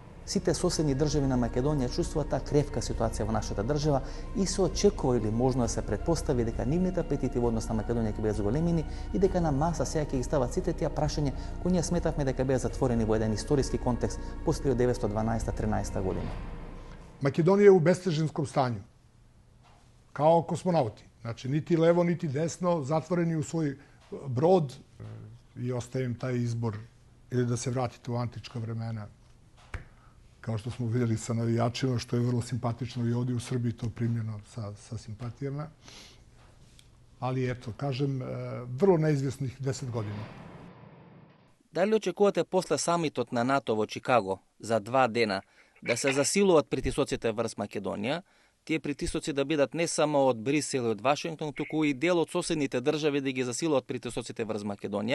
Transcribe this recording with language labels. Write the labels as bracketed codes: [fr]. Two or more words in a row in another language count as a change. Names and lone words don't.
[mk] Сите соседни држави на Македонија чувствуваат таа кревка ситуација во нашата држава и се очекува или можно да се претпостави дека нивните апетити во однос на Македонија ќе бидат зголемени и дека на маса сега ќе ги стават сите тие прашања кои ние сметавме дека беа затворени во еден историски контекст после 1912-13 година. [sr] Македонија е у бестежинском стању. Као космонаути. Значи, нити лево, нити десно, затворени у свој брод и оставим тај избор или да се вратите у античка времена. Kao što smo vidjeli sa navijačima, što je vrlo simpatično i ovdje u Srbiji to primljeno sa simpatijama. Ali eto, kažem, vrlo neizvjesnih 10 godina. [mk] Дали очекувате после самитот на НАТО во Чикаго за 2 дена да се засилуваат притисоците врз Македонија, тие притисоци да бидат не само од Брисел и од Вашингтон, туку и дел од соседните држави да ги засилуваат притисоците врз Македонија?